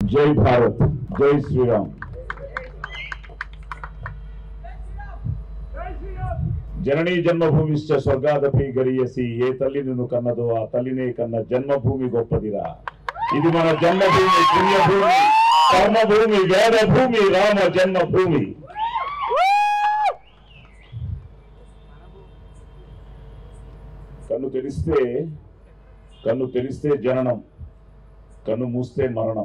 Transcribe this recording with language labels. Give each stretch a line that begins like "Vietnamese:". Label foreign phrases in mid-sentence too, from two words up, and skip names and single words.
Hindi: जय भारत, जय श्री राम।
Sanskrit: जननी जन्मभूमिश्च स्वर्गादपि गरीयसी
Telugu: ఏ తల్లి నిన్ను కన్నదో ఆ తల్లినే కన్న జన్మభూమి గొప్పదిరా। ఇది మన జన్మభూమి, పుణ్యభూమి, కర్మభూమి, వేదభూమి, రామ జన్మభూమి। కన్ను తెరిస్తే జననం, కన్ను మూస్తే మరణం।